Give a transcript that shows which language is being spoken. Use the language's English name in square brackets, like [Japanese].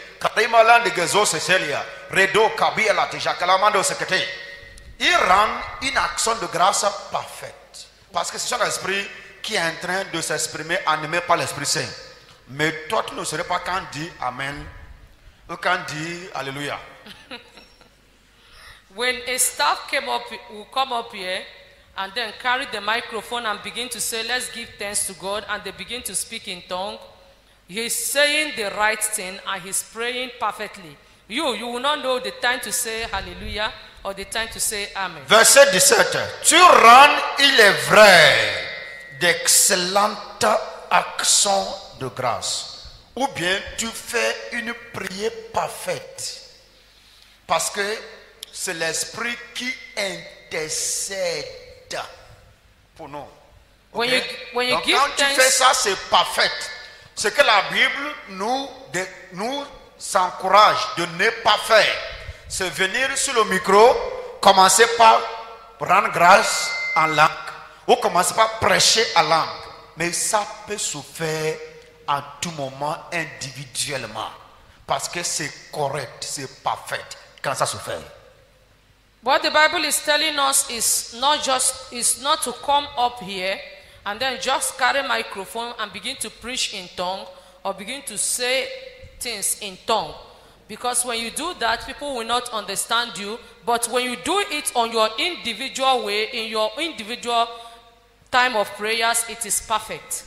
[French] Kadimalande gazo seselia. Redo kabia tija kalamando sekete. Il rend une action de grâce parfaite. Parce que c'est son esprit qui est en train de s'exprimer animé par l'Esprit Saint. Mais toi, tu ne serais pas quand dit Amen ou quand dit Alléluia. [English] When a staff will come up here and then carry the microphone and begin to say, let's give thanks to God, and they begin to speak in tongue, he's saying the right thing and he's praying perfectly. You will not know the time to say Hallelujah or the time to say Amen. [French] Verset 17. Tu rends, il est vrai, d'excellentes actions de grâce. Ou bien tu fais une prière parfaite. Parce que c'est l'Esprit qui intercède pour nous. Okay? Donc quand tu fais ça, c'est parfait. Ce que la Bible nous s'encourage de ne pas faire, c'est venir sur le micro, commencer par rendre grâce en langue, ou commencer par prêcher en langue. Mais ça peut se faire à tout moment individuellement. Parce que c'est correct, c'est parfait quand ça se fait. [English] What the Bible is telling us is not to come up here and then just carry microphone and begin to preach in tongue or begin to say things in tongue. Because when you do that, people will not understand you. But when you do it on your individual way, in your individual time of prayers, it is perfect.